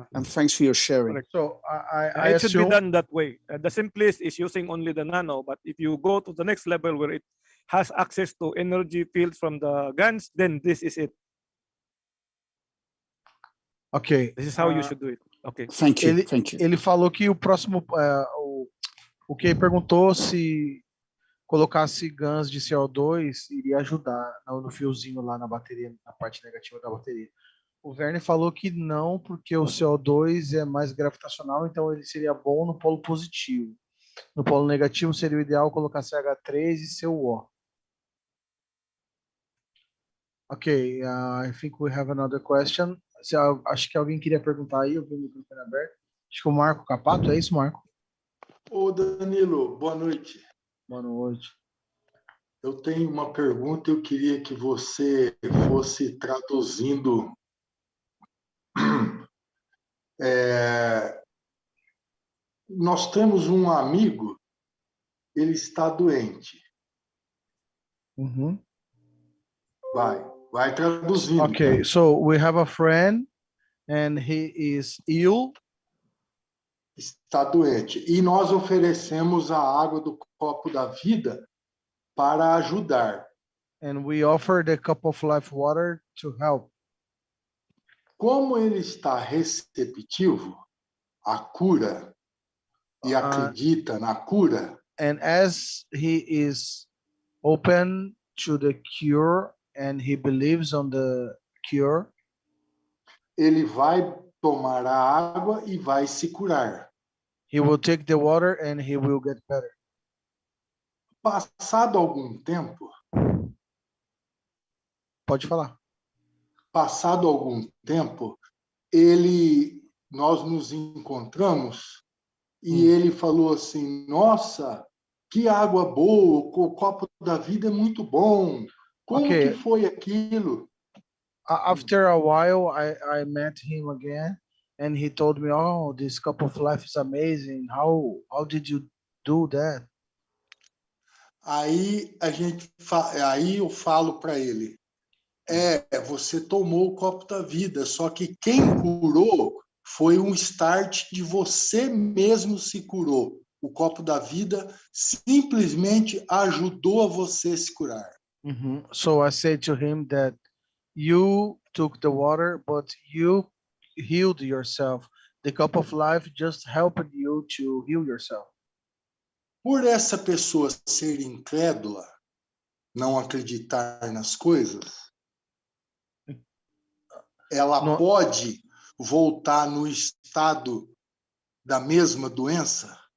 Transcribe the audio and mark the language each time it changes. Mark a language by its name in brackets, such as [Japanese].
[English] And thanks for your sharing. Correct. So I It should be assume done that way. The simplest is using only the nano, but if you go to the next level where it has access to energy fields from the GANs, then this is it. ok. This is how you should do it. Okay. Thank you. Thank you. [Portuguese] Ele falou que o próximo, o que ele perguntou se colocasse GANs de CO2 iria ajudar no fiozinho lá na bateria, na parte negativa da bateria. O Verne falou que não, porque o CO2 é mais gravitacional, então ele seria bom no polo positivo. No polo negativo seria o ideal colocar CH3 e CuO. [English] Ok, I think we have another question. [Portuguese] Acho que alguém queria perguntar aí, eu vi o microfone aberto. Acho que o Marco Capato, é isso, Marco? Ô, Danilo, boa noite. Boa noite. Eu tenho uma pergunta, eu queria que você fosse traduzindo. Nós temos um amigo, ele está doente. Vai traduzindo. [English] Okay, so we have a friend and he is ill. [Portuguese] Está doente. E nós oferecemos a água do copo da vida para ajudar. [English] And we offer the cup of life water to help. [Portuguese] Como ele está receptivo à cura e acredita na cura, [English] and as he is open to the cure and he believes on the cure, [Portuguese] ele vai tomar a água e vai se curar. [English] He will take the water and he will get better. [Portuguese] Passado algum tempo, pode falar. Passado algum tempo, nós nos encontramos e ele falou assim: nossa, que água boa, o copo da vida é muito bom. Como que foi aquilo? [English] After a while, I met him again, and he told me, "Oh, this cup of life is amazing. How did you do that?" [Portuguese] Aí eu falo para ele: você tomou o copo da vida, só que quem curou foi um start de você mesmo se curou. O copo da vida simplesmente ajudou a você se curar. [English] So I said to him that you took the water, but you healed yourself. The cup of life just helped you to heal yourself. [Portuguese] Por essa pessoa ser incrédula, não acreditar nas coisas, ela pode voltar no estado da mesma doença?